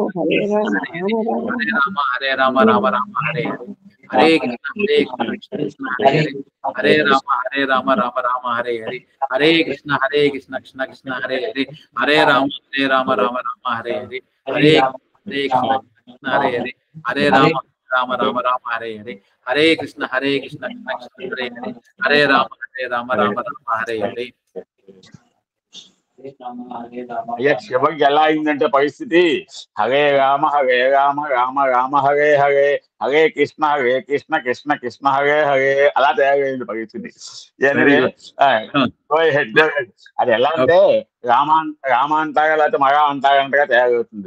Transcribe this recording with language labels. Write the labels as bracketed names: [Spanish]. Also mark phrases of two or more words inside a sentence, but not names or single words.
[Telugu] రామ రామ రామ హరే హరే, హరే కృష్ణ కృష్ణ హరే హరే, హరే రామ రామ హరే హరే, హరే కృష్ణ కృష్ణ కృష్ణ హరే హరే, హరే రామ రామ హరే హరే, హరే కృష్ణ కృష్ణ హరే హరే, హరే రామ రామ హరే హరే, హరే కృష్ణ కృష్ణ కృష్ణ హరే హరే, హరే రామ రామ హరే హరే. అయ్యా శివకి ఎలా అయిందంటే పరిస్థితి, హరే రామ రామ రామ హరే హరే, హరే కృష్ణ కృష్ణ కృష్ణ హరే హరే, అలా తయారైంది పరిస్థితి. అది ఎలా అంటే రామ అంటారా లేకపోతే మగా అంటారంటగా తయారవుతుంది.